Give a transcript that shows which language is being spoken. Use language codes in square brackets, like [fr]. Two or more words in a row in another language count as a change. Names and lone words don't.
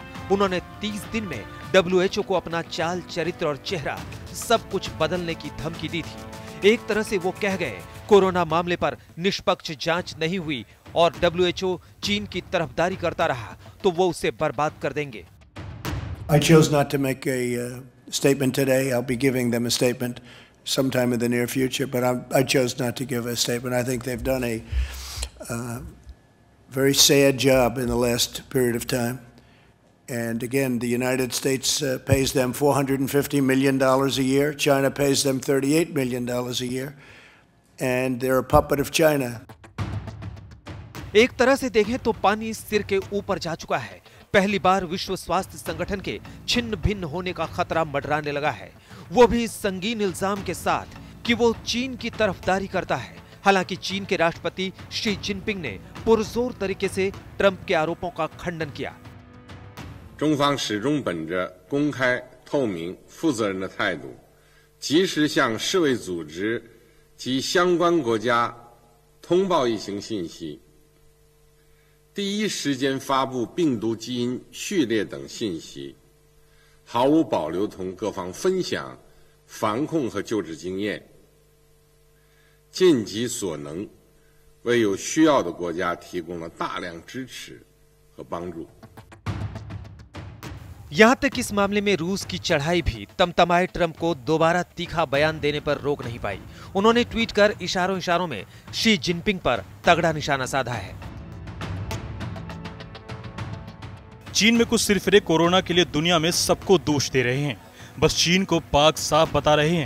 [hi] उन्होंने 30 दिन में डब्ल्यूएचओ को अपना चाल चरित्र और चेहरा सब कुछ बदलने की धमकी दी थी। एक तरह से वो कह गए, कोरोना मामले पर निष्पक्ष जांच नहीं हुई और डब्ल्यूएचओ चीन की तरफदारी करता रहा तो वो उसे बर्बाद कर देंगे। [en] I chose not to make a statement today. I'll be giving them a statement sometime in the near future, but I chose not to give a statement. I think they've done a very sad job in the last period of time. And again, the United States pays them $450 million a year. China pays them $38 million a year. And they're a puppet of China. [hi] एक तरह से देखें तो पानी सिर के ऊपर जा चुका है। पहली बार विश्व स्वास्थ्य संगठन के छिन्न भिन्न होने का खतरा मंडराने लगा है, वो भी इस संगीन इल्जाम के साथ कि वो चीन की तरफदारी करता है। हालांकि चीन के राष्ट्रपति शी जिनपिंग ने पुरजोर तरीके से ट्रंप के आरोपों का खंडन किया। [zh] 中方始终本着公开、透明、负责任的态度，及时向世卫组织及相关国家通报疫情信息，第一时间发布病毒基因序列等信息，毫无保留同各方分享防控和救治经验，尽己所能，为有需要的国家提供了大量支持和帮助。 [hi] यहां तक इस मामले में रूस की चढ़ाई भी तमतमाए ट्रंप को दोबारा तीखा बयान देने पर रोक नहीं पाई। उन्होंने ट्वीट कर इशारों में शी जिनपिंग पर तगड़ा निशाना साधा है। चीन में कुछ सिरफिरे कोरोना के लिए दुनिया में सबको दोष दे रहे हैं, बस चीन को पाक साफ बता रहे हैं।